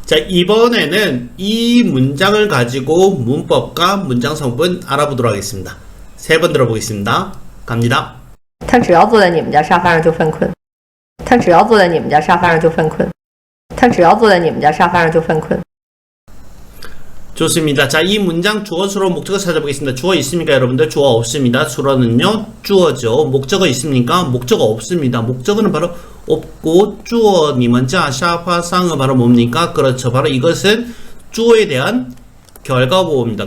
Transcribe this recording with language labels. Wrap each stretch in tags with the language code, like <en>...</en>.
<ko>자, 이번에는 이 문장을 가지고 문법과 문장 성분 알아보도록 하겠습니다. 세 번 들어보겠습니다. 갑니다.</ko> <zh>他只要坐在你们家沙发上就犯困。他只要坐在你们家沙发上就犯困。他只要坐在你们家沙发上就犯困。</zh> <ko>좋습니다. 자, 이 문장 주어, 수로, 목적어 찾아보겠습니다. 주어 있습니까, 여러분들? 주어 없습니다. 수로는요, 주어죠. 목적어 있습니까? 목적어 없습니다. 목적어는 바로 없고, 주어, 你们家 샤파상은 바로 뭡니까? 그렇죠. 바로 이것은 주어에 대한 결과보호입니다.</ko>